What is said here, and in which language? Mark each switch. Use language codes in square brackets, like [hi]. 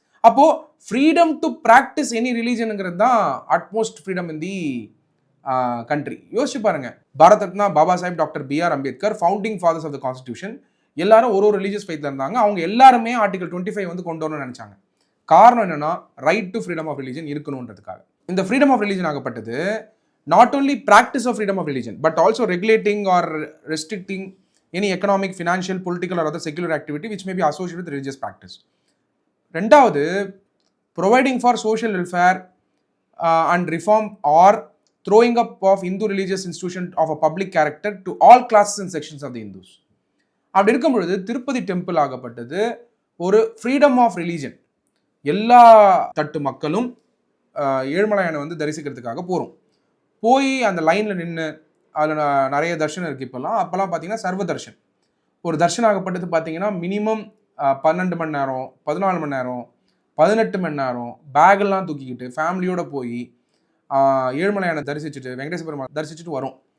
[ta] அப்போது [en] Freedom to practice any ரிலீஜனுங்கிறது தான் utmost freedom in the country. [ta] யோசிச்சு பாருங்க, Bharat Ratna Baba Sahib doctor B.R. Ambedkar, [en] founding fathers of the constitution, [ta] எல்லாரும் ஒரு ரிலீஜியஸ் ஃபெய்த்தில் இருந்தாங்க. அவங்க எல்லாருமே ஆர்டிகல் 25 கொண்டு வரணும்னு நினச்சாங்க. காரணம் என்னன்னா, [en] right to freedom of religion [ta] இருக்கணுன்றதுக்காக. இந்த freedom of religion ஆகப்பட்டது [en] not only practice of freedom of religion, but also regulating or restricting any economic, financial, political or other secular activity which may be associated with religious practice. [ta] ரெண்டாவது, [en] providing for social welfare and reform or throwing up of Hindu religious institution of a public character to all classes and sections of the Hindus. [ta] அப்படி இருக்கும் பொழுது Tirupati temple ஆகப்பட்டது ஒரு freedom of religion. எல்லா தட்டு மக்களும் ஏழுமலையானை வந்து தரிசிக்கிறதுக்காக போகிறோம். போய் அந்த லைனில் நின்று அதில் நிறைய தர்ஷனம் இருக்குது. அப்போல்லாம் பார்த்தீங்கன்னா சர்வ தர்ஷன். ஒரு தர்ஷனம் ஆகப்பட்டது பார்த்தீங்கன்னா மினிமம் 12 மணி நேரம், 14 மணி நேரம், 18 மணி நேரம் பேகெல்லாம் தூக்கிக்கிட்டு ஃபேமிலியோடு போய் ஏழுமலையானை தரிசிச்சுட்டு வெங்கடேஸ்வர பெருமாள் தரிசிச்சுட்டு வரும்.